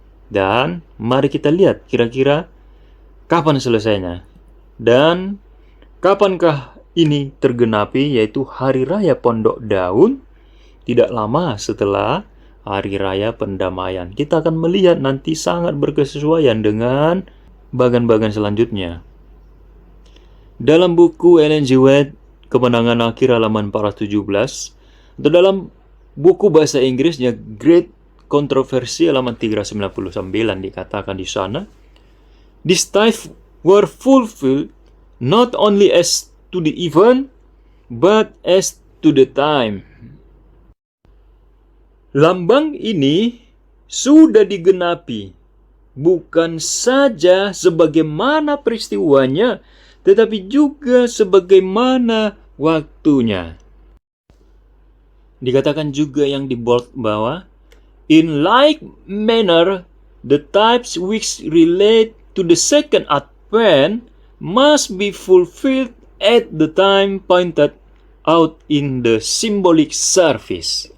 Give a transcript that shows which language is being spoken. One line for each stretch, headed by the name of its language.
Indonesian: Dan mari kita lihat kira-kira kapan selesainya dan kapankah ini tergenapi, yaitu hari raya Pondok Daun tidak lama setelah hari raya pendamaian. Kita akan melihat nanti sangat berkesesuaian dengan bagan-bagan selanjutnya. Dalam buku Ellen G.
English: White,
Indonesian: Kemenangan Akhir halaman 417, atau dalam buku bahasa Inggrisnya Great Controversy halaman 399 dikatakan di sana,
English: these types were fulfilled not only as to the event but as to the time.
Indonesian: Lambang ini sudah digenapi bukan saja sebagaimana peristiwanya, tetapi juga sebagaimana waktunya. Dikatakan juga yang di bold bawah,
English: in like manner, the types which relate to the second advent must be fulfilled at the time pointed out in the symbolic service.